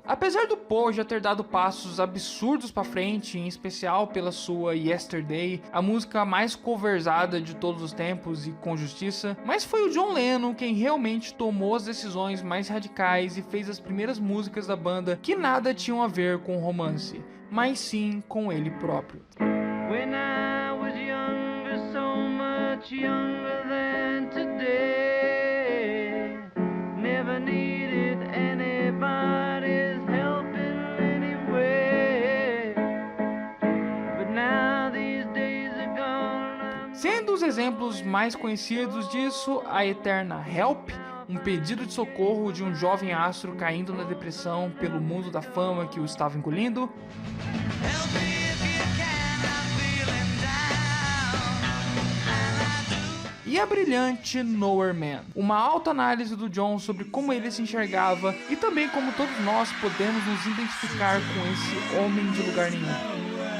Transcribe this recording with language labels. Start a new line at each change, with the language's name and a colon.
Portuguese: Apesar do Paul já ter dado passos absurdos pra frente, em especial pela sua Yesterday, a música mais coversada de todos os tempos e com justiça, mas foi o John Lennon quem realmente tomou as decisões mais radicais e fez as primeiras músicas da banda que nada tinham a ver com romance, mas sim com ele próprio.
English: When I was younger, so much younger than today. Never needed anybody's help in any way. But now these days are gone.
Portuguese: Sendo os exemplos mais conhecidos disso a eterna Help, um pedido de socorro de um jovem astro caindo na depressão pelo mundo da fama que o estava engolindo.
English: Help me if you can, I'm feeling down.
Portuguese: E a brilhante Nowhere Man, uma autoanálise do John sobre como ele se enxergava e também como todos nós podemos nos identificar com esse homem de lugar nenhum.